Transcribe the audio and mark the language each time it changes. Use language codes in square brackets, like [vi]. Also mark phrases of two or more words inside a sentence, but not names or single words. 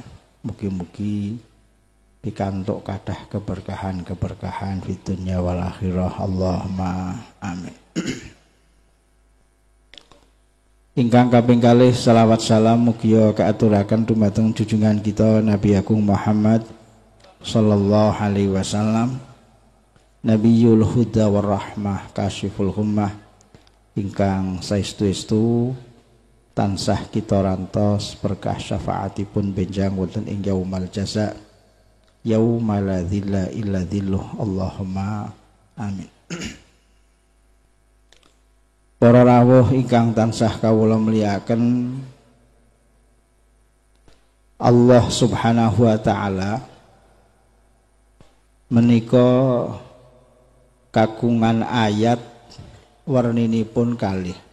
[jv] Mugi-mugi pikantuk kathah keberkahan di [ar] دنيا والآخرة. اللهم آمين. [jv] Ingkang kaping kalih selawat salam mugia kaaturaken dumateng junjungan kita Nabi Agung Muhammad [ar] صلى الله عليه وسلم, نبي الهدى والرحمة كاشف الغمة, [jv] ingkang saestu-estu tansah kita rantos berkah syafaatipun benjang wonten ing [ar] يوم الجزاء يوم لا ظل إلا ظله. اللهم آمين. [jv] Para rawuh ingkang tansah kawula mulyakaken, Allah [ar] سبحانه وتعالى [jv] menika kagungan ayat warninipun kalih.